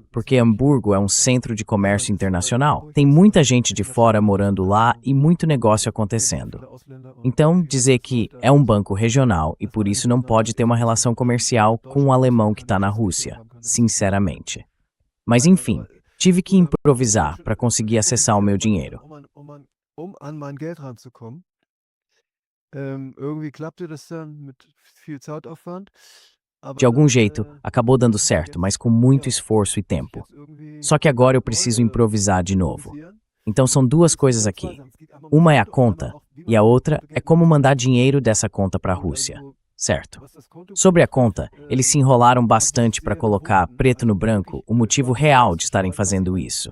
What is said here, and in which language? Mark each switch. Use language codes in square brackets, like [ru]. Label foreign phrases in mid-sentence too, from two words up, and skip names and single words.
[pt] Porque Hamburgo é um centro de comércio internacional. Tem muita gente de fora morando lá e muito negócio acontecendo. Então, dizer que é um banco regional e por isso não pode ter uma relação comercial com um alemão que está na Rússia, sinceramente. Mas enfim, tive que improvisar para conseguir acessar o meu dinheiro. [de] Um an mein Geld ranzukommen. Irgendwie klappte das dann mit viel Zeitaufwand. [pt] De algum jeito, acabou dando certo, mas com muito esforço e tempo. Só que agora eu preciso improvisar de novo. Então são duas coisas aqui. Uma é a conta, e a outra é como mandar dinheiro dessa conta para a Rússia. Certo. Sobre a conta, eles se enrolaram bastante para colocar preto no branco o motivo real de estarem fazendo isso.